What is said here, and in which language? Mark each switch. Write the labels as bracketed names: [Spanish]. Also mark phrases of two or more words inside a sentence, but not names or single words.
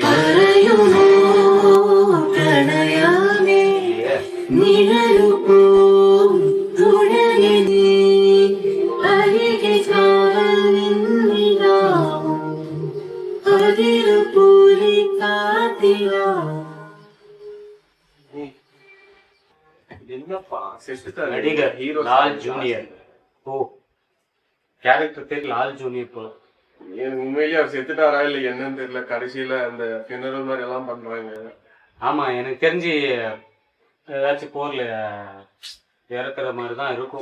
[Malayalam] പറയുമോ പ്രണയമേ നിഴലു പോം തുടരെ നീ അരികെ കാവൽ നിന്നിടാവും അതിരു പോലെ കാത്തിടാവും. [Tamil] என்னப்பா செத்துட்டாரு நடிகர் ஹீரோ லால் ஜூனியர். ஓ, கேரக்டர் பேர் லால் ஜூனியர் போல. உண்மையிலேயே அவர் செத்துட்டாரா இல்ல என்னன்னு தெரியல. கடைசியில அந்த ஃபியூனரல் மாதிரி எல்லாம் பண்றாங்க. ஆமா, எனக்கு தெரிஞ்சு ஏதாச்சும் போர்ல இறக்குற மாதிரி தான் இருக்கும்.